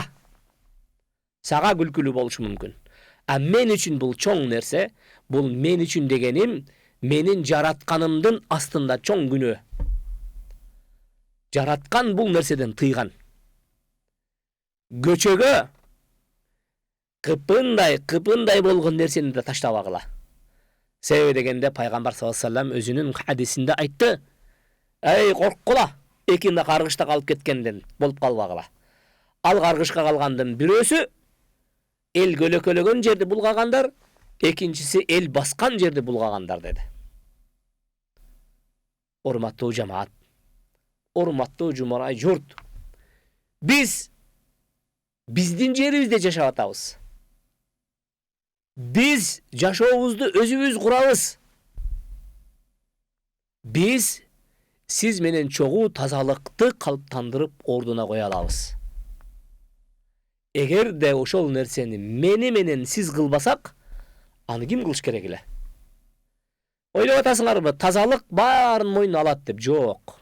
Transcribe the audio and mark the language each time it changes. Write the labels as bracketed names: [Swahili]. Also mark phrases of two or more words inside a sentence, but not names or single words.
[Kyrgyz] Сага күлкүлүү болушу мүмкүн. Мен үчүн бул чоң нерсе, бул мен үчүн дегеним менин жаратканымдын астында чоң күнөө. Жараткан бул нерседен тыйган. Көчөгө кыпындай болгон нерсени да таштабагыла. Себеби дегенде пайгамбар [Arabic] صلى الله عليه وسلم [Kyrgyz] өзүнүн хадисинде айтты: "Эй, корккула, экинде каргышта калып кеткенден болуп калбагыла. Ал каргышка калгандын бирөөсү эл көлөкөлөгөн жерди булгагандар, экинчиси эл баскан жерди булгагандар" деди. Урматтуу жамаат, урматтуу жумарай журт, биздин жерибизде жашап атабыз. Biz жашообузду өзүбүз курабыз. Biz siz менен чогуу тазалыкты калыптандырып ордуна кое алабыз. Эгерде ошол нерсени мени менен сиз кылбасак, аны ким кылыш керек эле? Ойлоп атасыңарбы, тазалык баарын мойнуна алат деп? Жок.